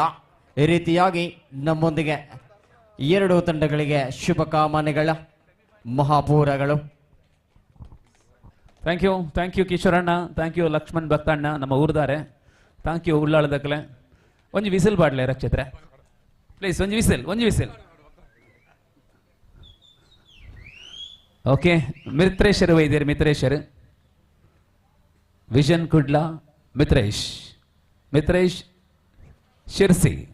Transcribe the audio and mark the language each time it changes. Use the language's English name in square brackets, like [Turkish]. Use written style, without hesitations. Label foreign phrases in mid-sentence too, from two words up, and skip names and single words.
[Kannada] ಈ ರೀತಿಯಾಗಿ ನಮ್ಮೊಂದಿಗೆ 2 ತಂಡಗಳಿಗೆ ಶುಭ ಕಾಮನೆಗಳ ಮಹಾಪೂರಗಳು. [English] thank you [Kannada] ಕಿಶೋರಣ್ಣ, [English] thank you [Kannada] ಲಕ್ಷ್ಮಣ್ ಭಕ್ತಣ್ಣ, ನಮ್ಮ ಊರ್ದಾರೆ. [English] thank you ಉಳ್ಳಾಳದಕ್ಕಲೆ. [Tulu] ಒಂಜಿ ವಿಸಿಲ್ ಬಾಡ್ಲೆ ರಕ್ಷಿತ್ರೆ ಪ್ಲೀಸ್, ಒಂಜಿ ವಿಸಿಲ್. [Kannada] ಓಕೆ ಮಿತ್ರೇಶರು ವೈದ್ಯರು, ಮಿತ್ರೇಶರು ವಿಷನ್ ಕುಡ್ಲಾ, ಮಿತ್ರೇಶ್ ಶಿರ್ಸಿ.